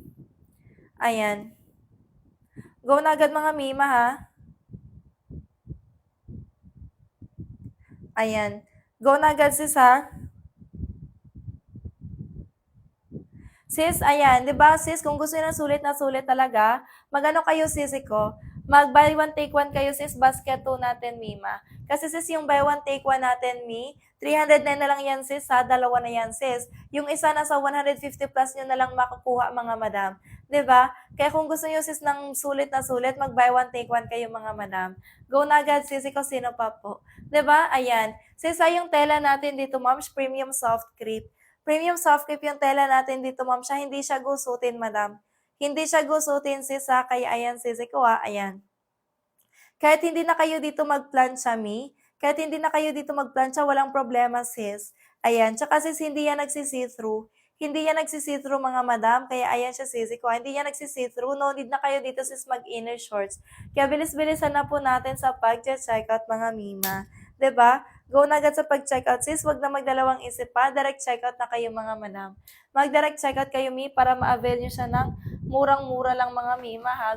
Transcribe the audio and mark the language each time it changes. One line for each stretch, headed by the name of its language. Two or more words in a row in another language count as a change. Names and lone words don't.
Filipino: Ayan. Go na agad mga mima ha. Ayan. Go na agad sis ha. Sis, ayan, 'di ba sis, kung gusto niyo ng sulit na sulit talaga, magano kayo sisi ko, mag
English: buy one take one
Filipino: kayo sis, basket 2 natin mima. Kasi sis, yung
English: buy one take one
Filipino: natin mi, 309 na lang yan sis, sa dalawa na yan sis. Yung isa nasa 150 plus nyo na lang makukuha mga madam. 'Di ba? Kaya kung gusto niyo sis ng sulit na sulit, mag
English: buy one take one
Filipino: kayo mga madam. Go na agad sisi ko, sino pa po? 'Di ba? Ayan. Sis, yung tela natin dito, moms,
English: premium soft crepe. Premium soft crepe
Filipino: yung tela natin dito, ma'am. Siya, hindi siya gusutin, madam. Hindi siya gusutin, sis, ha? Kaya ayan, sisi ko, ha? Ayan. Kahit hindi na kayo dito magplansya, mi. Kahit hindi na kayo dito magplansya, walang problema, sis. Ayan. Tsaka sis, hindi yan nagsisi-through. Hindi yan nagsisi-through, mga madam. Kaya ayan siya, sisi ko. Hindi yan nagsisi-through.
English: No need
Filipino: na kayo dito, sis, mag-
English: inner shorts.
Filipino: Kaya bilis-bilisan na po natin sa pag-check out, mga mima. 'Di ba? Go na agad sa pag-checkout, sis. Wag na magdalawang isip pa.
English: Direct checkout
Filipino: na kayo, mga madam. Mag-
English: direct checkout
Filipino: kayo, mi, para ma-avail nyo siya ng murang-mura lang, mga mima, ha.